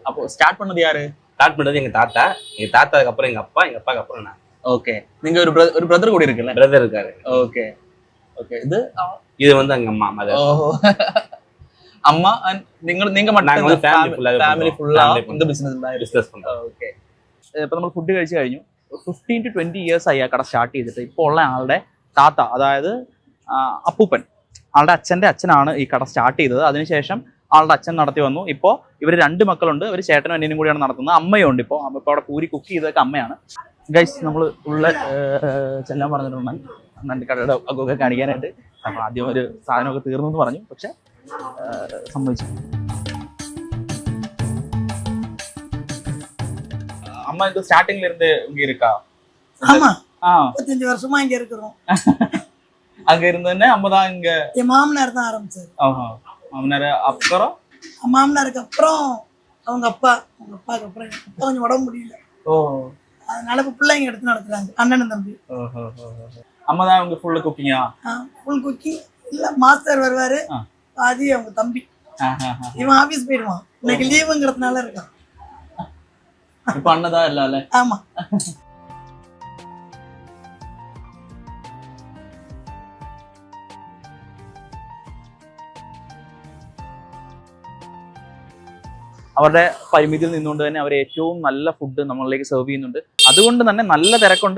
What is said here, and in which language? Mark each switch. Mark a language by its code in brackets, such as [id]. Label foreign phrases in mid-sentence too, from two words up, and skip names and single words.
[ta] அப்போ ஸ்டார்ட் பண்ணது யாரு? ஸ்டார்ட் பண்ணது எங்கள் தாத்தா. எங்கள் தாத்தாக்கு அப்புறம் எங்கள் அப்பா, எங்கள் அப்பாவுக்கு அப்புறம் நான். ஓகே. நீங்கள் ஒரு பிரதர் கூட இருக்குல்ல? பிரதர் இருக்காரு. ஓகே ஓகே. இது வந்து எங்கள் அம்மா மதர். ஓஹோ. அம்மா and நீங்க நாங்க வந்து family மட்டும் [en] full-ஆவே [ta] ஃபேமிலி பண்றோம். ஃபுல்லா Family [ml] இந்த ബിസിനസ് ഉണ്ടായിരുന്നു. ബിസിനസ് പண்றோം. ഓക്കെ. ഇപ്പൊ നമ്മൾ ഫുഡ് കഴിച്ചു കഴിഞ്ഞു. [en] 15 to 20 years [ml] ആയി ആ കട സ്റ്റാർട്ട് ചെയ്തിട്ട്. ഇപ്പോൾ ഉള്ള ആളുടെ താത്ത, അതായത് അപ്പൂപ്പൻ, ആളുടെ അച്ഛന്റെ അച്ഛനാണ് ഈ കട സ്റ്റാർട്ട് ചെയ്തത്. അതിനുശേഷം ആളുടെ അച്ഛൻ നടത്തി വന്നു. ഇപ്പോൾ ഇവർ 2 മക്കളുണ്ട്. ഇവർ ചേട്ടനും അനിയനും കൂടിയാണ് നടത്തുന്നത്. അമ്മയുണ്ട്. ഇപ്പോൾ അവിടെ പൂരി കുക്ക് ചെയ്തൊക്കെ അമ്മയാണ്. ഗൈസ്, നമ്മൾ ഉള്ള ചെല്ലാൻ പറഞ്ഞിട്ടുണ്ട് അണ്ണൻ്റെ കടയുടെ ഒക്കെ കാണിക്കാനായിട്ട്. അപ്പോൾ ആദ്യം ഒരു സാധനമൊക്കെ തീർന്നു എന്ന് പറഞ്ഞു, പക്ഷെ സമ്മതിച്ചു. [ta] அம்மா இந்த ஸ்டார்டிங்ல இருந்து இங்க இருக்கா? ஆமா, ஆ 35 வருஷமா இங்க இருக்கிறோம். அங்க இருந்தோன்னே அம்மா தான் இங்க. என் மாமனார் தான் ஆரம்பிச்சாரு. ஆஹா. மாமனார் அப்புறம் மாமனாருக்கு அப்புறம் அவங்க அப்பாவுக்கு அப்புறம் எங்க அப்பா கொஞ்சம் உடம்பு முடியல. ஓ. அதனால இப்ப பிள்ளைங்க எடுத்து நடத்துறாங்க, அண்ணனும் தம்பி. ஓஹோ. அம்மா தான் இங்க ஃபுல்லா குக்கிங்கா? ஃபுல் குக்கிங் இல்ல, மாஸ்டர் வருவாரு, பாதி அவங்க தம்பி. இவன் ஆபீஸ் போயிடுவான், இன்னைக்கு லீவுங்கிறதுனால இருக்கான். இப்ப அண்ணதா இல்ல இல்ல? ஆமா. [ml] അവരുടെ പരിമിതിയിൽ നിന്നുകൊണ്ട് തന്നെ അവർ ഏറ്റവും നല്ല ഫുഡ് നമ്മളിലേക്ക് സെർവ് ചെയ്യുന്നുണ്ട്. അതുകൊണ്ട് തന്നെ നല്ല തിരക്കുണ്ട്.